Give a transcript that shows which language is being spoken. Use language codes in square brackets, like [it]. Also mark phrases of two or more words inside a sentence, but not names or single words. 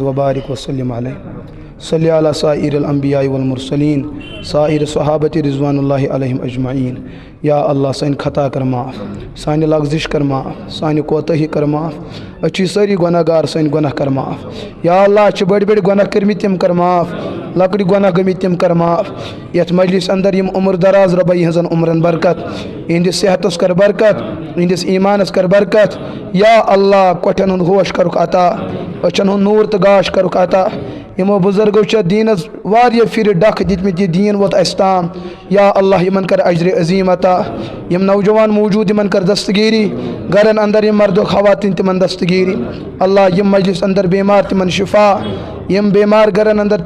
[ar] وبارک وسلم علیہ صلی علی سائر الانبیاء والمرسلین سائر صحابت رضوان اللہ علیہم اجمعین [ks] یا اللہ سانہِ خطا کر معاف سانہِ لغزش کر معاف سانہِ کوتاہی کر معاف أسۍ چھِ سٲری گۄناہ گار سٲنۍ گۄناہ کر معاف یا اللہ چھِ بٔڑۍ بٔڑۍ گۄناہ کٔرمٕتۍ تِم کر معاف لۄکٕٹۍ گۄناہ گٔمٕتۍ تِم کر معاف یتھ مجلس اندر یِم عمر دراز رۄبا یِہنٛزن عمرن برکت یِہنٛدِس صحتس کر برکت یِہنٛدِس ایمانس کر برکت یا اللہ کۄٹھٮ۪ن ہُنٛد ہوش کرُکھ عطا أچھن ہُنٛد نوٗر تہٕ گاش کرُکھ عطا یِمو بُزرگو چھِ دیٖنس واریاہ پھِرِ ڈکھ دِتمٕتۍ یہِ دیٖن ووت اَسہِ تام یا اللہ یِمن کر اجرِ عظیٖم عطا یِم نوجوان موجوٗد یِمن کر دستگیٖری گرن اندر یِم مرد و خواتیٖن تِمن دستگیٖری اللہ یِم مجلس اندر بیمار تِمن شفا یِم بیمار گرن اندر